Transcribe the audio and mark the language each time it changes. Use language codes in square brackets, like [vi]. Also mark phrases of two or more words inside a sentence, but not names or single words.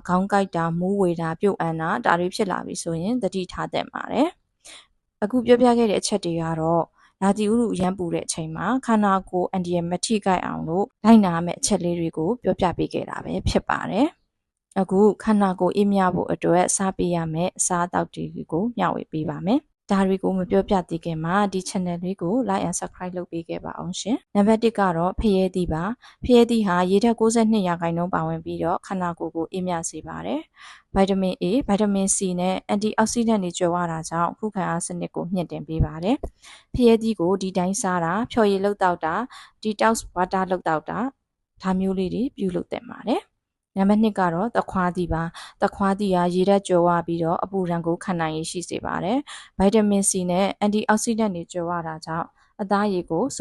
[my] ခေါင်းကိုက်တာမူးဝေတာပြုတ်အန်တာဒါတွေဖြစ်လာပြီဆိုရင်သတိထားသင့်ပါတယ်အခုပြောပြခဲ့တဲ့အချက်တွေကတော့ရာသီဥတုအရန်ပူတဲ့အချိန်မှာခန္ဓာကိုယ်အန်ဒီယမထိကိုက်အောင်လို့လိုက်နာရမယ့်အချက်လေးတွေကိုပြောပြပေးခဲ့တာပဲဖြစ်ပါတယ်။အခုခန္ဓာကိုယ်အေးမြဖို့အတွက်စားပေးရမယ့်အစားအသောက်တွေကိုမျှဝေပေးပါမယ်။ဒါတွေကိုမပြောပြသေးခင်မှာဒီ channel လေးကို [en] like and subscribe [my] လုပ်ပေးခဲ့ပါအောင်ရှင်။နံပါတ်1ကတော့ဖရဲသီးပါ။ဖရဲသီးဟာရေဓာတ်62%ပါဝင်ပြီးတော့ခန္ဓာကိုယ်ကိုအေးမြစေပါတယ်။ဗိုက်တာမင် A ဗိုက်တာမင် C နဲ့အန်တီအောက်ဆီဒန့်တွေကြွယ်ဝတာကြောင့်ခုခံအားစနစ်ကိုမြင့်တင်ပေးပါတယ်။ဖရဲသီးကိုဒီတိုင်းစားတာဖြော်ရည်လှုပ်တောက်တာ [en] detox water [my] လှုပ်တောက်တာဒါမျိုးလေးတွေပြုလုပ်သင့်ပါတယ်။နံပါတ်2ကတော့သခွားသီးပါသခွားသီးဟာရေဓာတ်ကြွယ်ဝပြီးတော့အပူဒဏ်ကိုခံနိုင်ရရှိစေပါတယ်ဗိုက်တာမင် C နဲ့အန်တီအောက်ဆီဒန့်တွေကြွယ်ဝတာကြောင့်အသားရည်ကိုစု